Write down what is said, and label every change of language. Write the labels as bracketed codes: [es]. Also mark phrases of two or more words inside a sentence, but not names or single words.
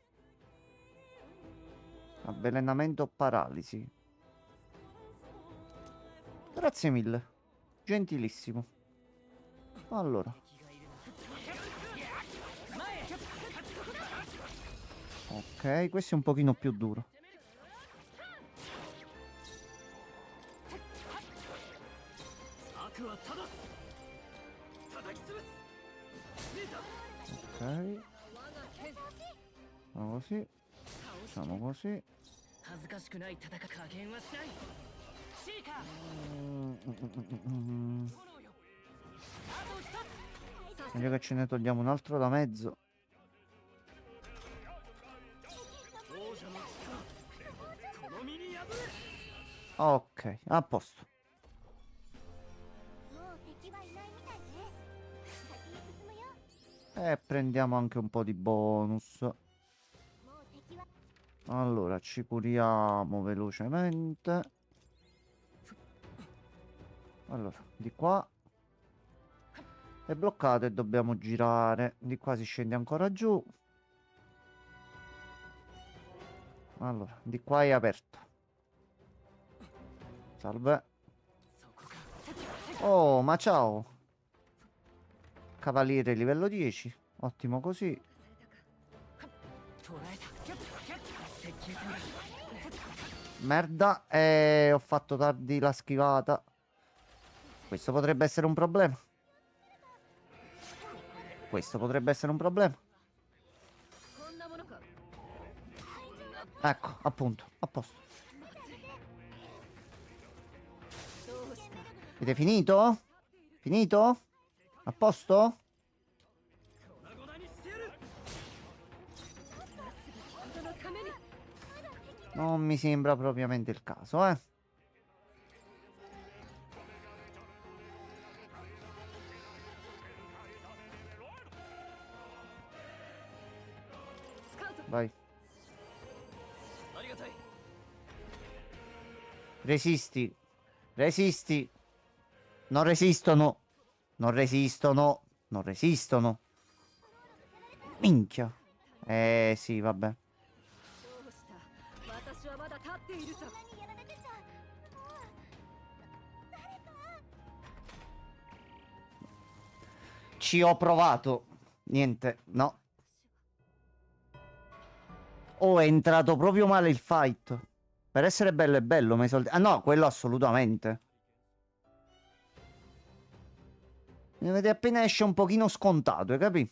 [it] Avvelenamento o paralisi. Grazie mille. Gentilissimo. Allora. Ok, questo è un pochino più duro. [ja] 悪は正す叩き潰す見た [it] Ok. Facciamo così. Facciamo così. [ja] 恥ずかしくない戦い加減はしないシーカー Mm. 炎よあと一つ [it] Meglio che ce ne togliamo un altro da mezzo. [ja] 王者の力この身に破れ [it] Ok, a posto. [ja] もう敵はいないみたいね。先に進むよ。 [it] E prendiamo anche un po' di bonus. [ja] もう敵は [it] Allora, ci curiamo velocemente. Allora, di qua è bloccato e dobbiamo girare. Di qua si scende ancora giù. Allora, di qua è aperto. Salve. [ja] そこか [it] Oh, ma ciao. Cavaliere livello 10. Ottimo così. [ja] 捕らえた接近戦だ [it] Merda, ho fatto tardi la schivata. Questo potrebbe essere un problema. Questo potrebbe essere un problema. [ja] こんなものか。 [it] Ecco, appunto, a posto. [ja] どうした。 [it] Avete finito? Finito? A posto? [ja] 粉々にしてやる人のために。 [it] Non mi sembra propriamente il caso, eh. [ja] 使うぞ。 [it] Vai. [ja] ありがたい [it] Resisti. Resisti. Non resistono. Non resistono. Non resistono. Minchia. Sì, vabbè. [ja] どうした。私はまだ立っているさ。何やられてちゃ。もう。誰か。 [it] Ci ho provato. Niente, no. Oh, è entrato proprio male il fight. Per essere bello è bello, ma i soldi... Ah no, quello assolutamente. Mi vede appena esce un pochino scontato, hai capito?